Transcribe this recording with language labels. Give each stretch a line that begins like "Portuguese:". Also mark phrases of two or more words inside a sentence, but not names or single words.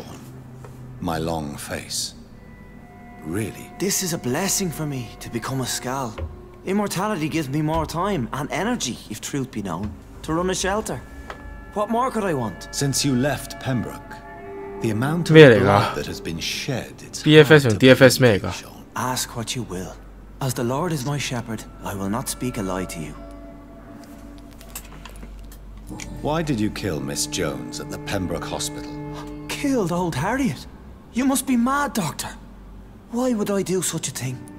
English: My long face? Really? This is a blessing for me, to become a Skal. Immortality gives me more time and energy, if truth be known, to run a shelter. What more could I want? Since you left Pembroke, the amount of
Cantonese: 咩嚟㗎
English: blood that has been shed, it's
Cantonese: BFS 同 DFS 咩嚟㗎？
English: Ask what you will. As the Lord is my shepherd, I will not speak a lie to you. Why did you kill Miss Jones at the Pembroke Hospital? Killed old Harriet? You must be mad, Doctor. Why would I do such a thing?